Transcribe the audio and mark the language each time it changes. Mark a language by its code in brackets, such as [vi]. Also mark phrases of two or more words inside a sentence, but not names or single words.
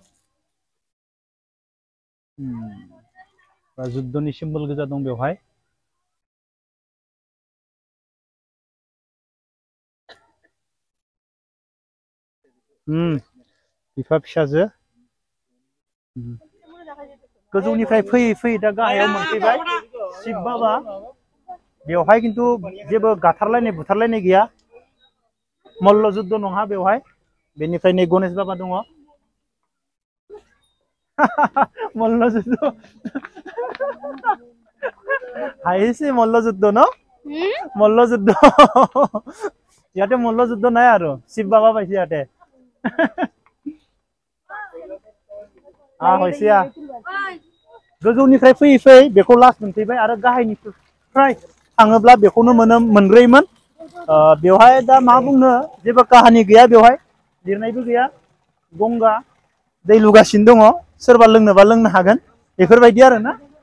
[brx] जुद्धनि सिम्बल गोजा दं बेवहाय बिफा फिसाजो गोजौनिफ्राय फैयै फैयै दा गाहायाव मोनफैबाय शिब बाबा बेवहाय खिन्थु जेबो गाथारलायनाय बुथारलायनाय गैया मल्ल जुद्ध नङा बेवहाय बेनिफ्राय नै गणेश बाबा दङ [as] मल्ल जुद्ध হাঁহিছে মল্লযুদ্ধ ন মল্লযুদ্ধ ইয়াতে মল্লযুদ্ধ নাই আৰু শিৱ বাবা পাইছে ইয়াতে [brx] हयसिया गोजौनिफ्राय फैयै फैयै बेखौ लास्ट मोनफैबाय आरो गाहायनिफ्राय थाङोब्ला बेखौनो मोनग्रैमोन बेवहाय दा मा बुंनो जेबो काहानि गैया बेवहाय लिरनायबो गैया गंगा दै लुगासिनो दङ सोरबा लोंनोबा लोंनो हागोन बेफोरबायदि आरो ना